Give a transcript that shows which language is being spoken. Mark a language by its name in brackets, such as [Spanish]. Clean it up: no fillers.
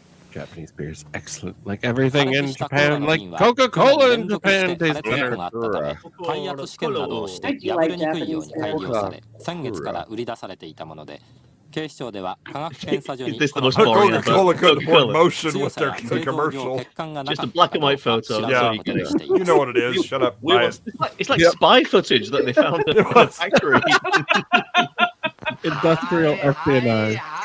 [English] Japanese beer is excellent. Like everything in Japan, like Coca-Cola in Japan tastes better. [Japanese] 開発試験などをして破れにくいように改良され、先月から売り出されていたもので、警視庁では科学検査所に [English] Coca-Cola couldn't put motion with their commercial. Just a black and white photo. Yeah, you know what it is. Shut up. It's like spy footage that they found in the factory. Industrial espionage.